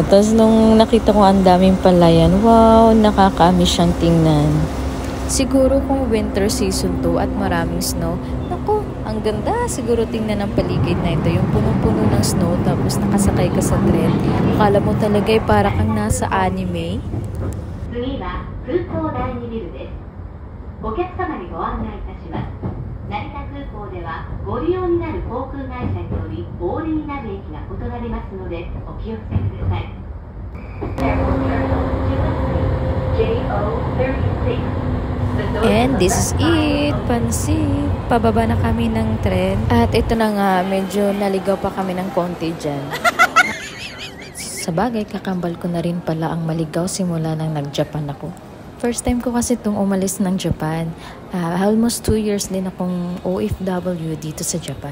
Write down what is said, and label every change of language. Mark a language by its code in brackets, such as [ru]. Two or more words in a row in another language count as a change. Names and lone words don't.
[tl] Tapos nung nakita ko ang daming palayan, wow, nakaka-amiss siyang tingnan. Siguro kung [en] winter season [tl] 2 at maraming snow, naku, ang ganda siguro tingnan ng paligid na ito. Yung punong-puno ng snow tapos nakasakay ka sa tren. Akala mo talaga ay para kang nasa anime. [ja] 空港第2ビルです。お客様にご案内いたします。成田空港ではご利用になる航空会社によりお降りになる駅が異なりますのでお気をつけください。 [en] And this is it, [tl] pansit. Pababa na kami ng tren. At ito na nga, medyo naligaw pa kami ng konti dyan. Sa bagay, kakambal ko na rin pala ang maligaw simula nang nag-Japan ako. [en] First time [tl] ko kasi itong umalis ng Japan. [en] Almost 2 years [tl] din akong OFW dito sa Japan.